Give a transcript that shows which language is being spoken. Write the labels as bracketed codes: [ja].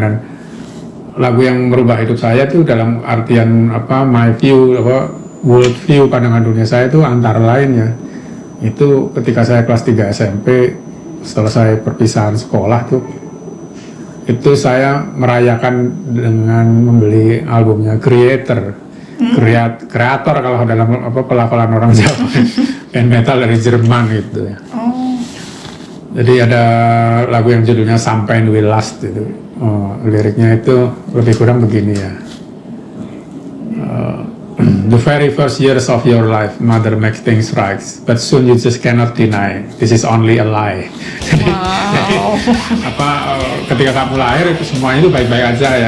[id] Dan lagu yang merubah hidup saya tuh dalam artian [en] my view, world view, [id] pandangan dunia saya itu antara lain ya, itu ketika saya kelas 3 SMP selesai perpisahan sekolah tuh, itu saya merayakan dengan membeli albumnya Creator. Kreator kalau dalam pelafalan orang Jawa, band metal dari Jerman gitu ya. Oh. Jadi ada lagu yang judulnya Champagne Will Last itu. Liriknya itu lebih kurang begini ya. [en] The very first years of your life, mother makes things right, but soon you just cannot deny this is only a lie. Wow. [id] Ketika kamu lahir itu semuanya itu baik-baik aja ya.